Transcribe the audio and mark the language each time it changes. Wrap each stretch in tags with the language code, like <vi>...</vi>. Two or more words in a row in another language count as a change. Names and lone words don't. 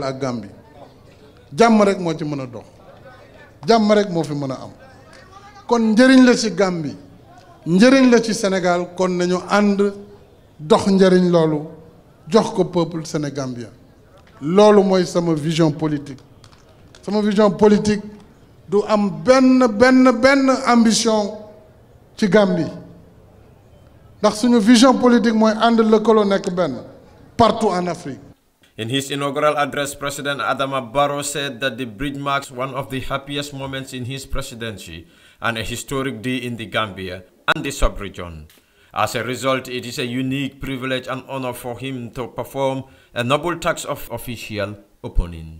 <wo>ak Gambie jàmm rek moo ci mën a dox jàmm rek moo fi mën a am kon njëriñ la ci Gambie njëriñ la ci Sénégal kon nañu ànd dox njëriñ loolu jox ko</wo> <fr>peuple sénégambien</fr> <wo>loolu mooy sama</wo> <fr>vision politique</fr> <wo>du am benn ambition ci Gambie ndax suñu vision politique mooy ànd lëkkaloo nekk benn</wo> <fr>partout en Afrique.</fr> <en>In his inaugural address, President Adama Barrow said that the bridge marks one of the happiest moments in his presidency and a historic day in the Gambia and the sub-region. As a result, it is a unique privilege and honor for him to perform a noble task of official opening.</en>